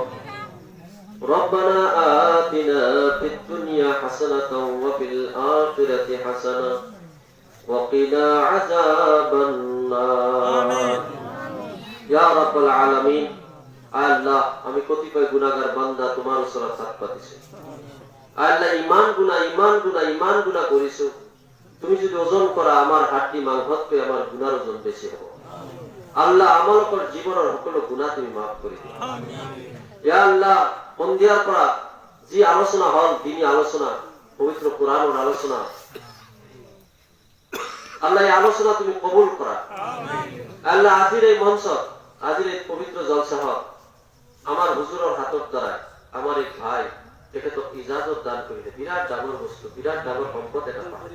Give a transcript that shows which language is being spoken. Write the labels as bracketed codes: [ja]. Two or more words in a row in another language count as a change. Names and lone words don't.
[ar] ربنا آتنا في الدنيا حسنة وفي الآخرة حسنة وقنا عذاب النار يا رب العالمين. [as] আল্লাহ, আমি কতিপয় গুনাহগার বান্দা তোমার উসরাত হাত পাতিছে। আল্লাহ, ইমান গুনাহ করিছো। তুমি যদি ওজন করা আমার হাড্ডি মাংসতকে আমার গুনার ওজন বেশি হব। আল্লাহ, আমালোকৰ জীৱনৰ সকলো গুনাহ তুমি মাফ কৰি দিবা। ইয়া আল্লাহ, সন্ধিয়াৰ পৰা যি আলোচনা হল, দিনী আলোচনা, পবিত্র কোরআনৰ আলোচনা, আল্লাহ এই আলোচনা তুমি কবুল করা। আল্লাহ, আজির এই মঞ্চ, আজির এই পবিত্র জলসাহত আমার হুজুরের হাতর দ্বারায় আমার এক ভাই তেখেতক ইজাজত দান করিলে বিরাট ডাঙর বস্তু, বিরাট ডাঙর সম্পদ এটা পায়।